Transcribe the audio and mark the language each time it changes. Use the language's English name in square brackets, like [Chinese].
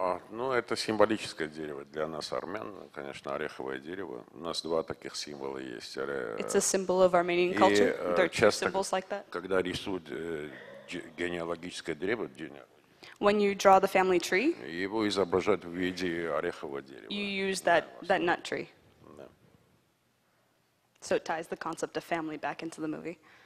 [Russian] Ну, это символическое дерево для нас, армян, конечно, ореховое дерево. У нас два таких символа есть. [English] It's a symbol of Armenian culture. There are two symbols like that. [Russian] Когда рисуют генеалогическое древо, [English] when you draw the family tree, [Russian] его изображают в виде орехового дерева. [English] You use that nut tree. [Russian] Да. [English] So it ties the concept of family back into the movie.